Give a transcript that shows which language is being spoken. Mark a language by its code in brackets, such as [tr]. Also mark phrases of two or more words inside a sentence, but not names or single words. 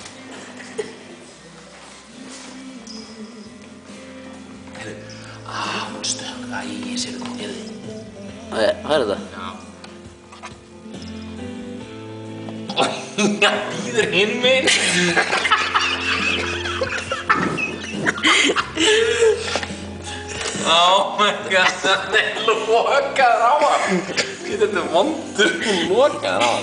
[is] Hún stökk. Æ, ég sé þetta. Heyrðu. Hvað er þetta? Já. Já, býður hinn minn. [en] Oh my god, [is] það er lokaður á hann. Þetta er vondur, hún lokaður á hann.